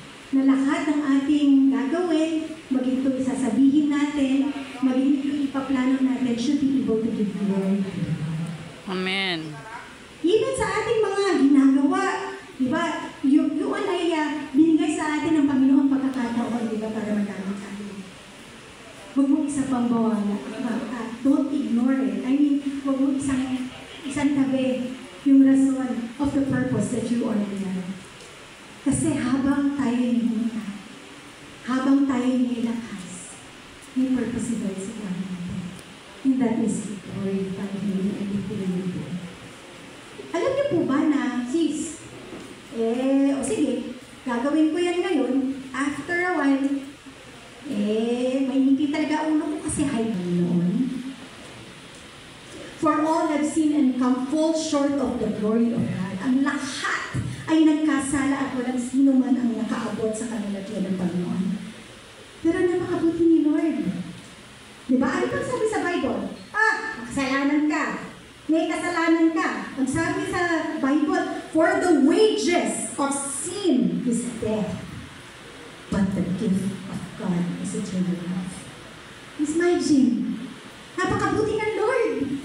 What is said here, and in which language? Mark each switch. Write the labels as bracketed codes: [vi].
[tl] Na lahat ng ating gagawin, maging ito isasabihin natin, maging ito ipaplano natin, [en] should be able to give glory. Amen. [tl] Even sa ating mga ginagawa, di ba, yun ay binigay sa atin ng Panginoon pagkakataon, di ba, para magamit tayo. Huwag mo isa pang bawala. [en] Don't ignore it. I mean, [tl] huwag mo isang tabi yung rason [en] of the purpose that you are there. [tl] Kasi habang tayo hihinta, habang tayo nilakas, may purpose si God sa buhay natin. [en] And that is to glorify Him and to praise Him. [tl] Alam niyo po ba na, sis, o sige, gagawin ko yan ngayon, [en] after a while, [tl] may hindi talaga ulo ko kasi [en] high noon. For all have sinned and come fall short of the glory of God. [tl] Ang lahat ay nagkasala at walang sino man ang nakaabot sa kalalagyan ng Panginoon. Pero napakabuti ni Lord. Diba? Ano pang sabi sa Bible? Kasalanan ka. May kasalanan ka. Ang sabi sa Bible, [en] for the wages of sin is death, but the gift of God is eternal life. [tl] Imagine, napakabuti ng Lord.